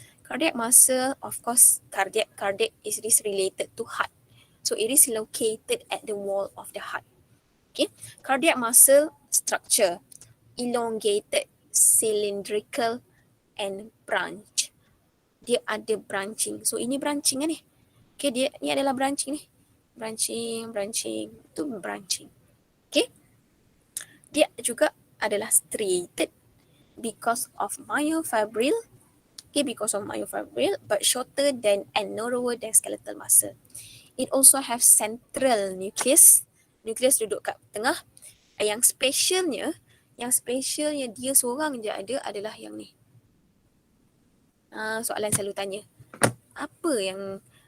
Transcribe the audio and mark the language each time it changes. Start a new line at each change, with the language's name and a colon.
English: Cardiac muscle, of course, cardiac is related to heart. So it is located at the wall of the heart. Cardiac muscle structure, elongated, cylindrical, and branch.
Malay: Dia ada branching. So ini branching kan ni. Dia ni adalah branching ni. Branching. Itu branching. Dia juga adalah striated
English: because of myofibril. But shorter than and narrower than skeletal muscle. It also have central nucleus.
Malay: Nucleus duduk kat tengah. Yang specialnya dia seorang je ada adalah yang ni. Soalan selalu tanya. Apa yang